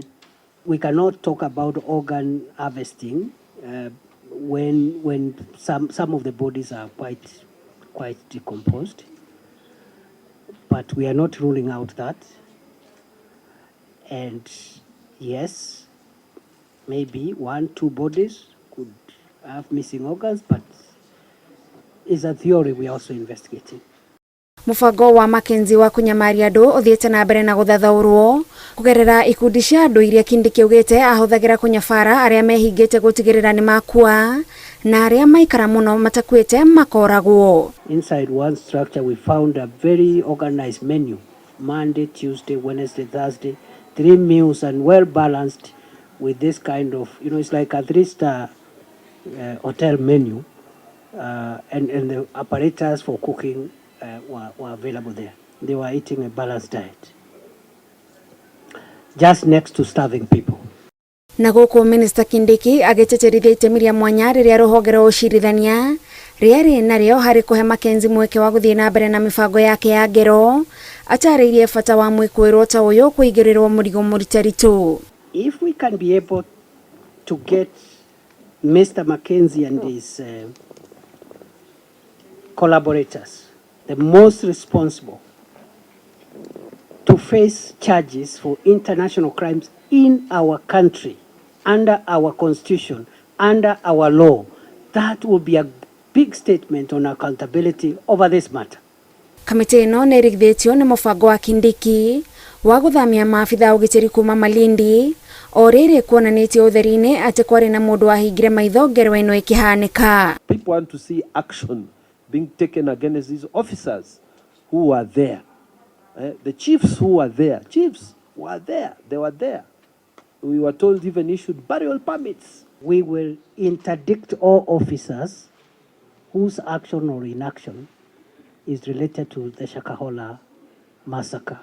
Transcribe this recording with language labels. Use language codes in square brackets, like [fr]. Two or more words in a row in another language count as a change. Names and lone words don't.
[en] We cannot talk about organ harvesting when some of the bodies are quite decomposed, but we are not ruling out that. And yes, maybe 1-2 bodies could have missing organs, but it's a theory we are also investigating. [ki] Mũbango wa Mackenzie wa kunyamaria andũ ũthiĩte na mbere na gũthathaũrwo kũgerera ikundi cia andũ iria Kindiki augĩte ahũthagĩra kũnyabara arĩa mehingĩte gũtigĩrĩra nĩ makua na arĩa maikara mũno matakuĩte makoragwo. [en] Inside one structure we found a very organized menu: Monday, Tuesday, Wednesday, Thursday, 3 meals, and well balanced with this kind of, it's like a 3-star hotel menu, and the apparatus for cooking were available there. They were eating a balanced diet, just next to starving people. [ki] Na gũkũ Minister Kindiki agĩtĩtĩrithia itemi rĩa mwanya rĩrĩa rũhonge rwa ũcirithania rĩarĩ narĩo harĩ kũhe Mackenzie mweke wa gũthiĩ na mbere na mĩbango yake ya ngero, atarĩirie bata wa mwĩkũĩrwo ta ũyũ kũigĩrĩrwo mũrigo mũritaritũ. [en] If we can be able to get Mr. Mackenzie and his collaborators, the most responsible, to face charges for international crimes in our country, under our constitution, under our law, that will be a big statement on accountability over this matter. [ki] Kamĩtĩ ĩno nĩ ĩrigithĩtio nĩ mũbango wa Kindiki wa gũthamia maabitha ũgitĩri kuma Malindi, o rĩrĩ kuonanĩtio ũtheri-inĩ atĩ kwarĩ na mũndũ wahingire maitho ngero ĩno ĩkĩhanĩka. [en] People want to see action being taken against these officers who were there. The chiefs who were there, they were there. We were told even issued burial permits. We will interdict all officers whose action or inaction is related to the Shakahola massacre.